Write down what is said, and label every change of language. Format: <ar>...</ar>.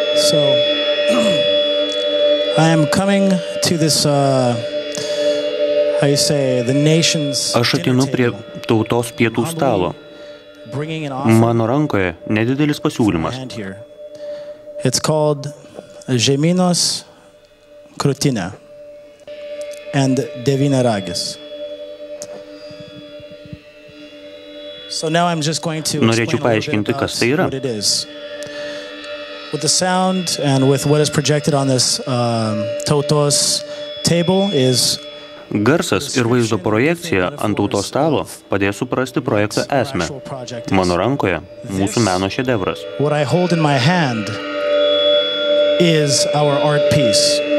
<en>So, I am coming to this, how you say, the nation's...</en> <lt>Aš atinu prie tautos pietų stalo. Mano rankoje nedidelis pasiūlymas.</lt> <en>It's called Žemynos krūtinė and devyniaragis. So now I'm just going to</en> <lt>Norėčiau paaiškinti, kas tai yra.</lt> <en>With the sound and with what is projected on this tautos table is</en> <lt>Garsas ir vaizdo projekcija ant tautos stalo padės suprasti projekto esmę. Mano rankoje mūsų meno šedevras.</lt> <en>What I hold in my hand is our art piece.</en>